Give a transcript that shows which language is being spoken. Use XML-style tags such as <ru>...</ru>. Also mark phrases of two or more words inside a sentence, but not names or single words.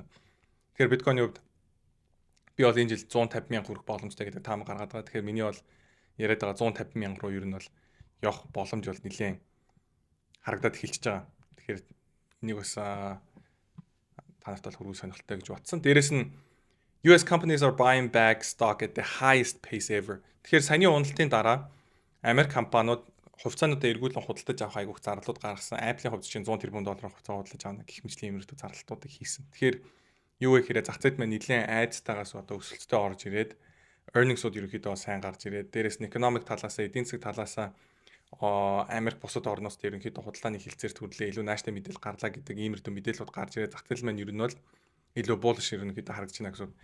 <mn>Тэгэхээр биткойны хувьд би бол энэ жил 150 мянга хүрэх боломжтой гэдэг таам гаргаад байгаа. Тэгэхээр миний бол яриад байгаа 150 мянга руу ер нь бол явах боломж бол нэлээд харагдаад эхэлчихэж байгаа. Тэгэхээр энийг бас танарт бол хөрвүү сонирхолтой гэж батсан. Дээрэс нь</mn> <en>US companies are buying back stock at the highest pace ever.</en> <mn>Тэгэхээр саяны уналтын дараа Америк компаниуд хувьцаануудаа эргүүлэн худалдаж авах айгүйх зарлалууд гаргасан. Apple-ийн хувьд чинь 100 тэрбум долларын хувьцаа худалдаж авна гэх мэтлийн эмэрхтүү зарлалтуудыг хийсэн. Тэгэхээр юу вэ гэхээр зах зээлд маань нэлээд айцтайгаас одоо өсөлттэй орж ирээд earnings-ууд ерөнхийдөө сайн гарч ирээд дээрэс нь economic талаасаа, эдийн засаг талаасаа Америк бусад орноос ерөнхийдөө худалдааны хилцээр төрлөө илүү нааштай мэдээлэл гарлаа гэдэг иймэрдүү мэдээлэлүүд гарч ирээд зах зээл маань ер нь бол илүү bullish ерөнхийдөө харагдаж байна гэсэн.</mn>